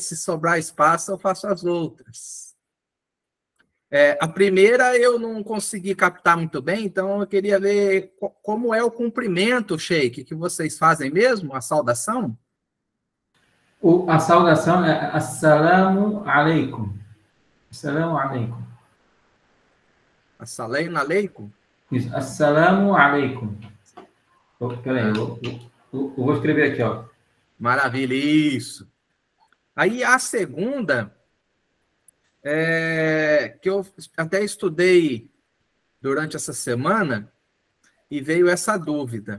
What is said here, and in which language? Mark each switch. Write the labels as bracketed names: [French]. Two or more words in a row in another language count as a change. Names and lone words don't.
[Portuguese] Se sobrar espaço, eu faço as outras. A primeira eu não consegui captar muito bem, então eu queria ver como é o cumprimento, Sheik, que vocês fazem mesmo, a saudação? A saudação é [Arabic] السلام عليكم. السلام عليكم. السلام عليكم? Isso, السلام عليكم. [Portuguese] Peraí, eu vou escrever aqui, ó. Maravilha, isso. Aí a segunda, que eu até estudei durante essa semana, e veio essa dúvida.